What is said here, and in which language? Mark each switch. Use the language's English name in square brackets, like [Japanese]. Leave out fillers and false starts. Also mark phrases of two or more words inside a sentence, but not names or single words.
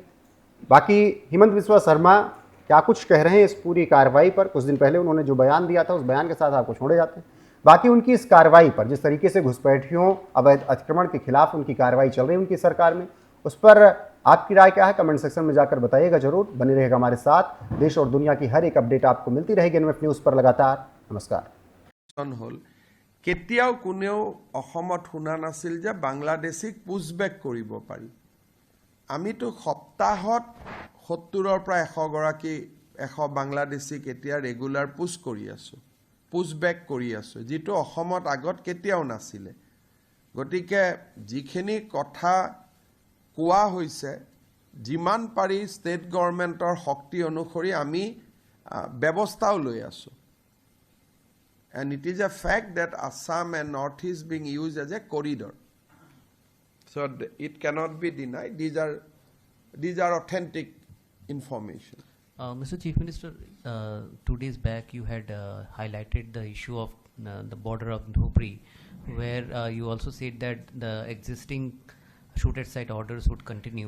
[Hindi] बाकी हिमंत बिस्वा शर्मा क्या कुछ कह रहे हैं इस पूरी कार्रवाई पर, कुछ दिन पहले उन्होंने जो बयान दिया था उस बयान के साथ आपको छोड़े जाते हैं। बाकी उनकी इस कार्रवाई पर, जिस तरीके से घुसपैठियों अवैध अतिक्रमण के खिलाफ उनकी कार्रवाई चल रही है उनकी सरकार में, उस पर आपकी राय क्या है कमेंट सेक्शन में जाकर बताइएगा जरूर। बने रहेगा हमारे साथ, देश और दुनिया की हर एक अपडेट आपको मिलती रहेगी एनएमएफ न्यूज़ पर लगातार। नमस्कार। [Assamese] কেতিয়াও কোনেও অসমত শুনা নাছিল যে বাংলাদেশিক পুছবেক কৰিব পাৰি। আমিতো সপ্তাহত 70ৰ পৰা 100 গৰাকী 100 বাংলাদেশিক এতিয়া ৰেগুলাৰ পুছ কৰি আছো, পুছবেক কৰি আছো, যিটো অসমত আগত কেতিয়াও নাছিলে। গতিকে যিখিনি কথা কোৱা হৈছে, যিমান পাৰি [English] State Government [Assamese] শক্তি অনুসৰি আমি ব্যৱস্থাও লৈ আছো। [English] And it is a fact that Assam and Northeast being used as a corridor. So it cannot be denied. These are authentic information. Mr. Chief Minister, 2 days back you had highlighted the issue of the border of Dhubri, where you also said that the existing shoot at sight orders would continue.